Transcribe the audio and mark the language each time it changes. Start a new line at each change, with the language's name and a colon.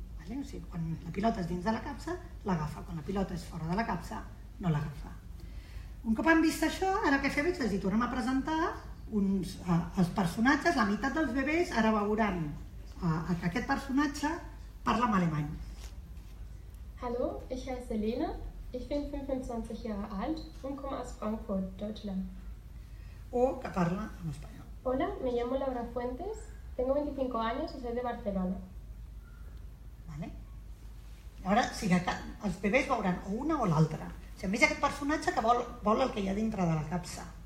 Catalan: O sigui, quan la pilota és dins de la capsa, l'agafa. Quan la pilota és fora de la capsa, no l'agafa. Un cop han vist això, ara què fem és que els tornem a presentar els personatges. La meitat dels bebès ara veuran que aquest personatge parla en alemany.
German: Hallo, ich heiße Lena, ich bin 25 Jahre alt und komme aus Frankfurt, Deutschland.
Catalan: O que parla en espanyol.
Spanish: Hola, me llamo Laura Fuentes, tengo 25 años y soy de Barcelona.
Catalan: Ara, els bebès veuran o una o l'altra. Si hem vist aquest personatge que vol el que hi ha dintre de la capsa.